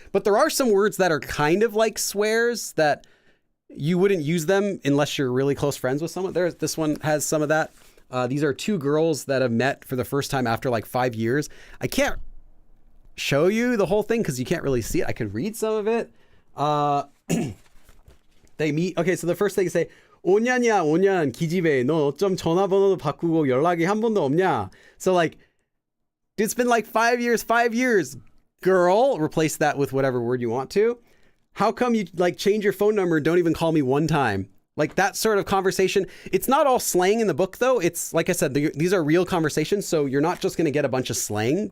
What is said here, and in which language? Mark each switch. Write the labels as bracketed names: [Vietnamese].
[English] But there are some words that are kind of like swears that you wouldn't use them unless you're really close friends with someone. This one has some of that. These are two girls that have met for the first time after like 5 years. I can't show you the whole thing because you can't really see it. I could read some of it. They meet. Okay, so the first thing they say, [Korean] 5년 5년 기집애 너 어쩜 전화번호도 바꾸고 연락이 한 번도 없냐? [English] So like, it's been like 5 years, girl. Replace that with whatever word you want to. How come you like change your phone number and don't even call me one time? Like that sort of conversation. It's not all slang in the book though. It's like I said, these are real conversations. So you're not just going to get a bunch of slang.